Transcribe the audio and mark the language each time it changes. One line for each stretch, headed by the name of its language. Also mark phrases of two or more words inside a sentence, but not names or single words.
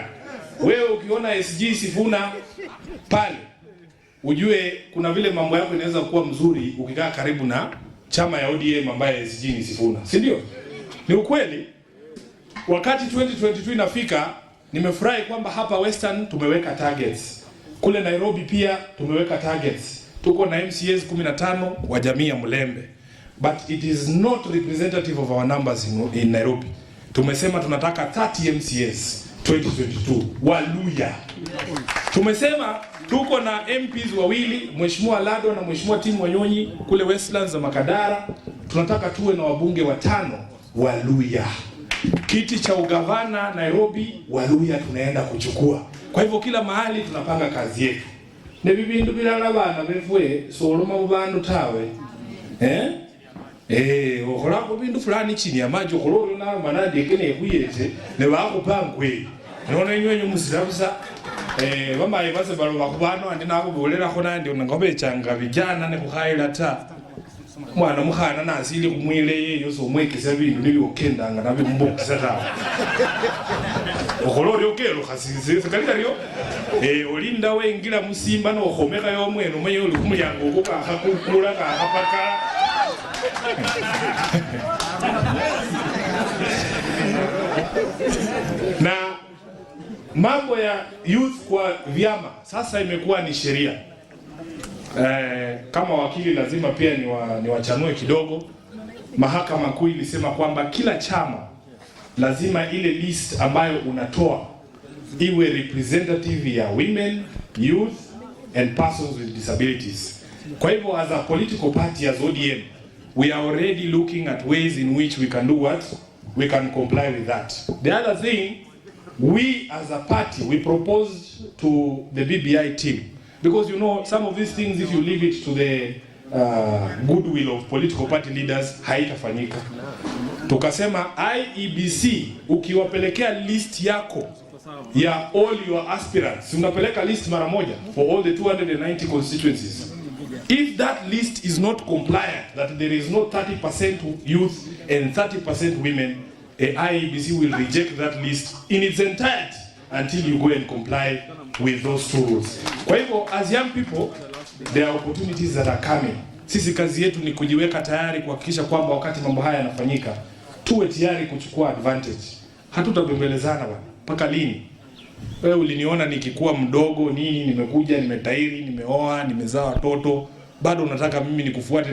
Swahili: Wewe ukiona SG Sifuna pale, ujue kuna vile mambo yako inaweza kuwa mzuri ukikaa karibu na chama ya ODM ambaye SG ni Sifuna. Si ndio? Ni ukweli. Wakati 2022 inafika, nimefurahi kwamba hapa Western tumeweka targets. Kule Nairobi pia tumeweka targets. Tuko na MCAs 15 wa jamii ya Mulembe.
English: But it is not representative of our numbers in Nairobi.
Swahili: Tumesema tunataka 30 MCAs 2022. Waluya. Tumesema tuko na MPs wawili, Mheshimiwa Lado na Mheshimiwa Tim Wanyonyi kule Westlands za Makadara. Tunataka tuwe na wabunge 5 Waluya. Kiti cha ugavana Nairobi, Waluya tunaenda kuchukua. Kwa hivyo kila mahali tunapanga kazi yetu.
Luyia: Ne bibindu bilala bana befwe soloma mubandu tawe. Okhorako bindu
Swahili: fulani chini ya maji
Luyia: okhororo nalo manadi kene khuyete ne bakupangwe. Nona inywenye musirabusa bamaye base balo bakubano andi nako bolera khona ndi ngobe changa vijana ne kukhaila ta. Mwana mukhana nasili kumwile yeyo so mwekesa bindu nili okendanga nabe mbokisa ta. Okhororo okelo khasise kalita lyo. Olinda wengila musimba no khomeka yo mwene umenye uli kumulyango okuka khakukula ka khapaka.
Swahili: Na mambo ya youth kwa vyama sasa imekuwa ni sheria. Kama wakili lazima pia niwachanue kidogo. Mahakama Kuu ilisema kwamba kila chama lazima ile list ambayo unatoa iwe representative ya
English: women, youth and persons with disabilities.
Swahili: Kwa hivyo
English: as a political party as ODM, we are already looking at ways in which we can do what? We can comply with that. The other thing, we as a party, we proposed to the BBI team. Because you know, some of these things, if you leave it to the goodwill of political party leaders,
Swahili: haitafanyika. Tukasema IEBC ukiwapelekea list yako ya
English: all your aspirants,
Swahili: unapeleka list mara moja
English: for all the 290 constituencies. If that list is not compliant, that there is no 30% youth and 30% women, IEBC will reject that list in its entirety until you go and comply with those two rules.
Swahili: Kwa hivyo,
English: as young people, there are opportunities that are coming.
Swahili: Sisi kazi yetu ni kujiweka tayari kuhakikisha kwamba wakati mambo haya yanafanyika, tuwe tayari kuchukua advantage. Hatutabembelezana bwana. Mpaka lini? Wewe uliniona nikikuwa mdogo nini, nimekuja, nimetairi, nimeoa, nimezaa watoto, bado unataka mimi nikufuate?